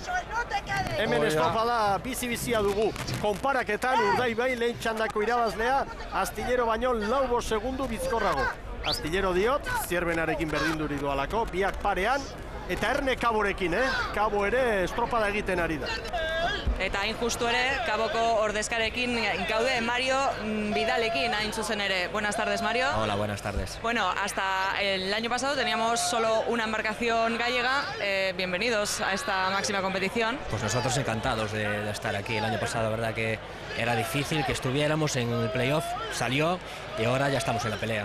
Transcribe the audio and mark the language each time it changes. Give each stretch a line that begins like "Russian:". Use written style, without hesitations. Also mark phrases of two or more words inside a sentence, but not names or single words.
Basque: Hemen estropada bizi-bizia dugu. Konparaketan Urdaibai lehen txandako irabazlea, Astillero baino 4 segundu bizkorrago. Astillero diot, Zierbenarekin berdinduri doalako, biak parean, eta Erne Kaborekin, Kabo ere estropada egiten ari da. Eta hain justu ere, Kaboko ordezkarekin gaude Mario Vidalekin hain zuzen ere.
Spanish: Buenas tardes, Mario. Hola, buenas tardes. Bueno, hasta el año pasado teníamos solo una embarcación gallega. Bienvenidos a esta máxima competición. Pues nosotros encantados de estar aquí. El año pasado, la verdad que era difícil que estuviéramos en el playoff, salió y ahora ya estamos en la pelea.